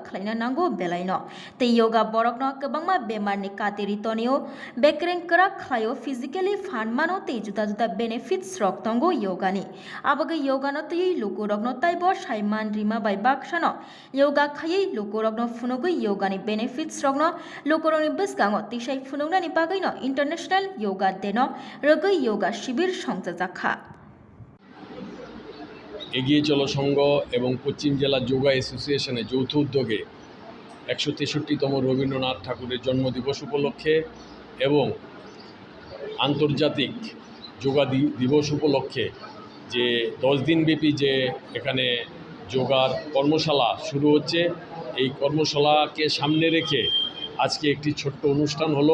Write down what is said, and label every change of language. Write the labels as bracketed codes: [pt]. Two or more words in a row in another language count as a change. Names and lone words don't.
[trp] Khlaina Nango Belaino Te yoga borokno kebangma bemarni katiritonio bekreng kerak khlayo physically fanmano te juta benefits rok tongo yogani abaga yogano te lukurokno taibo saiman rima bai baksano yoga khayi lukurokno funogo yogani benefits rokno lukuroni beskango tisai funognani bagaino [en] international yoga [trp] deno rogoi yoga shibir songjakha [bn] এগিয়ে চলো সংঘ এবং পশ্চিম জেলা যোগা অ্যাসোসিয়েশনের যৌথ উদ্যোগে 163তম রবীন্দ্রনাথ ঠাকুরের জন্মদিবস উপলক্ষে এবং আন্তর্জাতিক যোগা দিবস উপলক্ষে যে 10 দিনব্যাপী যে এখানে যোগার কর্মশালা শুরু হচ্ছে, এই কর্মশালাকে সামনে রেখে আজকে একটি ছোট্ট অনুষ্ঠান হলো।